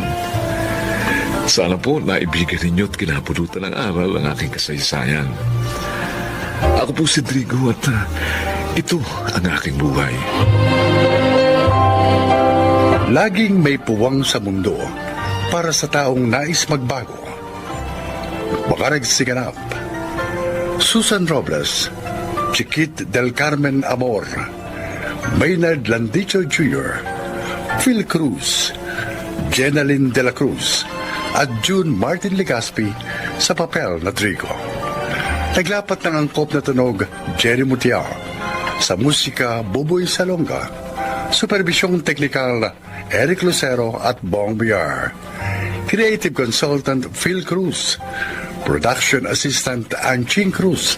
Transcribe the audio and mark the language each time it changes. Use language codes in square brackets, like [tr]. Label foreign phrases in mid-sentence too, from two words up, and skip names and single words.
[tl] Sana po naibigyan ninyo at kinapulutan ng aral ang aking kasaysayan. Ako po si Drigo at ito ang aking buhay. Laging may puwang sa mundo para sa taong nais magbago. Bakarag Siganap, Susan Robles, Chiquit del Carmen Amor, Maynard Landicho Jr., Phil Cruz, Jenaline de la Cruz, at June Martin Legaspi sa papel na Trigo. Naglapat ng angkop na tunog Jerry Mutiao, sa musika Buboy Salonga, supervisyong teknikal Eric Lucero at Bong Biar, [en] creative consultant [tl] Phil Cruz, [en] production assistant [tl] Anching Cruz.